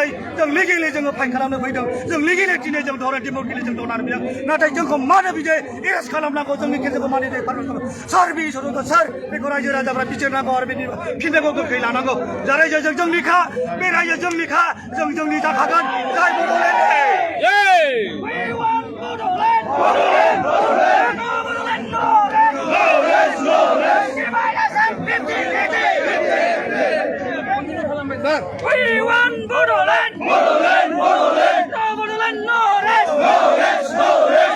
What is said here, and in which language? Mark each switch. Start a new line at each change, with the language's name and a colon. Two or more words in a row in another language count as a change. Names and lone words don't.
Bodo: जों लिगेलि जोङो फाइन खालामनो फैदों जों लिगेलि दिनै जों धरना डिमोक्रेटिक जों दौनानै फैदों नाथाय जोंखौ मानो बिदि एरेस्ट खालामनांगौ जोंनि केसखौ मानो सोर बे इसोरखौ सोर बेखौ रायजो राजाफ्रा बिजिरनांगौ आरो बेनि फिननायखौ गोख्रै लानांगौ जा रायजोजों जोंनिखा बे रायजोजों जोंनिखा जों जोंनि जाखागोन जाय
English: We want Bodoland! Bodoland! Bodoland! No Bodoland, no rest! No rest! No rest!